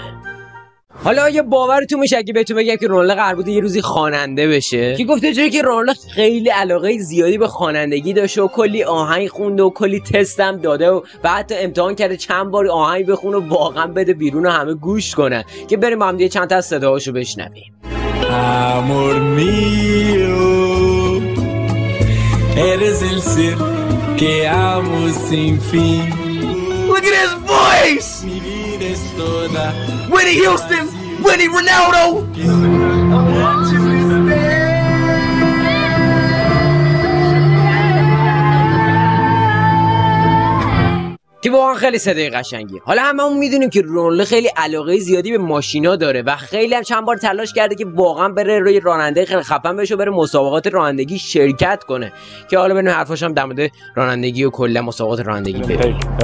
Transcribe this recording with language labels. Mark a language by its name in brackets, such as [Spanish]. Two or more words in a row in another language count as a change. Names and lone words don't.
[Persian] حالا اگه باورتون میشه اگه بهتون بگم که رونالدو قرار بوده یه روزی خواننده بشه که گفته چون که رونالدو خیلی علاقه زیادی به خوانندگی داشته و کلی آهنگ خونده و کلی تست هم داده و حتی امتحان کرده چند بار آهنگ بخونه و واقعا بده بیرون و همه گوش کنن که بریم با هم دیگه چند تا از صداهاشو بشنویم. [Spanish] Amor mío, eres el ser que amo sin fin. [English] Look at his voice! [Spanish] Mi vida es toda. Whitney Houston! Whitney Ronaldo! [Persian] که واقعا خیلی صدای قشنگیه. حالا هممون میدونیم که رونالدو خیلی علاقه زیادی به ماشینا داره و خیلی هم چند بار تلاش کرده که واقعا بره روی راننده خیلی خفن بشه و بره مسابقات رانندگی شرکت کنه که حالا بریم حرفاش هم در مورد رانندگی و کلا مسابقات رانندگی بریم.